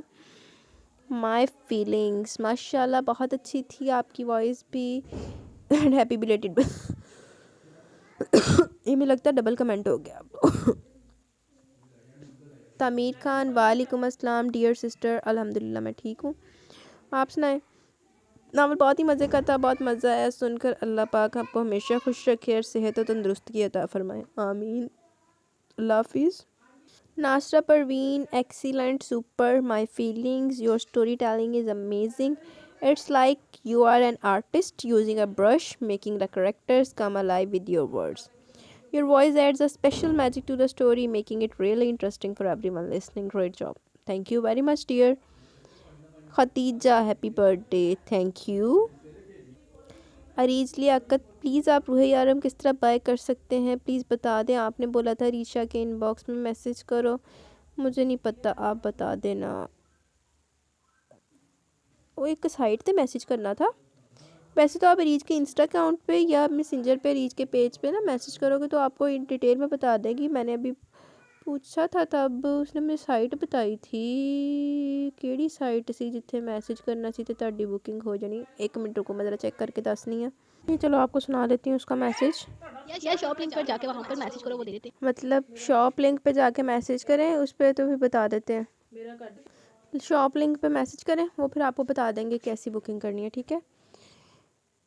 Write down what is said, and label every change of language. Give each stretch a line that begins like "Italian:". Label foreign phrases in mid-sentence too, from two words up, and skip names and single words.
English: My feelings
Urdu: ماشاءاللہ بہت اچھی تھی آپ کی وائس بھی،
English: And happy belated
Urdu: یہ مجھے لگتا ہے
English: double comment
Urdu: ہو گیا تعمیر خان وعلیکم السلام
English: dear sister,
Urdu: الحمدللہ میں ٹھیک ہوں، آپ سنائیں۔ ناول بہت ہی مزے کا تھا، بہت مزہ آیا سن کر، اللہ پاک آپ کو ہمیشہ خوش رکھے اور صحت و تندرستی عطا فرمائے، آمین، اللہ حافظ۔
English: ناصرہ پروین excellent super, my feelings your storytelling is amazing, it's like you are an artist using a brush making the characters come alive with your words. Your voice adds a special magic to the story, making it really interesting for everyone listening. Great job. Thank you very much, dear. Khatija, happy birthday. Thank you.
Urdu: عریض لیاقت پلیز آپ روح یارم کس طرح بائی کر سکتے ہیں پلیز بتا دیں، آپ نے بولا تھا ریشا کے ان باکس میں میسج کرو، مجھے نہیں پتہ، آپ بتا دینا۔ وہ ایک سائٹ تے میسج کرنا تھا، ویسے تو آپ ریچ کے انسٹا اکاؤنٹ پہ یا میسنجر پہ ریچ کے پیج پہ نا میسج کرو گے تو آپ کو
English: in detail
Urdu: میں بتا دے گی، میں نے ابھی پوچھا تھا تب اس نے مجھے سائٹ بتائی تھی،
Punjabi: کیڑی سائٹ سی جتھے میسج کرنا سی تے تہاڈی بکنگ ہو جانی، 1 منٹ رکو میں ذرا چیک کر کے دسنی ہے،
Urdu: چلو آپ کو سنا دیتی ہوں اس کا میسج،
English: shop link
Urdu: پر جا کے وہاں پر میسج کرو وہ دے دیتے مطلب
English: shop link
Urdu: پہ جا کے میسج کریں اس پہ تو بھی بتا دیتے ہیں،
English: shop link
Urdu: پہ میسج کریں وہ پھر آپ کو بتا دیں گے کیسی بکنگ کرنی ہے، ٹھیک ہے۔